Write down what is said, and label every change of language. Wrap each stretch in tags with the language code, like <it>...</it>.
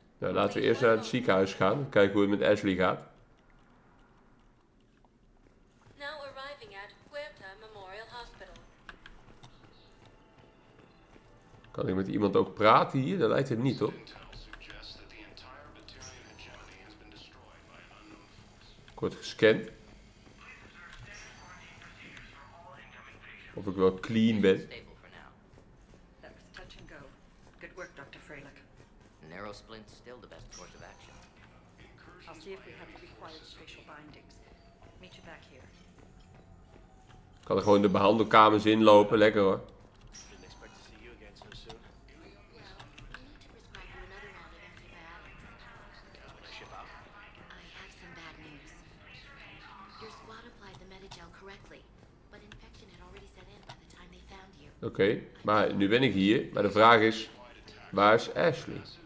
<nl>Nou, laten we eerst naar het ziekenhuis gaan. Kijken hoe het met Ashley gaat.</nl> <en>Now arriving at Huerta Memorial Hospital.</en> <nl>Kan ik met iemand ook praten hier? Dat lijkt het niet op. Ik word gescand. Of ik wel clean ben.</nl> <en>Stable for now. That was touch and go. Good work, Dr. Freilich. Narrow splint's still the best course of action. I'll see if we have the required spatial bindings. Meet you back here.</en> <nl>Ik kan er gewoon de behandelkamers inlopen. Lekker hoor.</nl> <en>Didn't expect to see you again so soon. Well, we need to prescribe you another round of antibiotics. When I ship out. I have some bad news. Your squad applied the Medigel correctly, but infection had already set in by the time they found you.</en> <nl>Oké, maar nu ben ik hier. Maar de vraag is, waar is Ashley?</nl>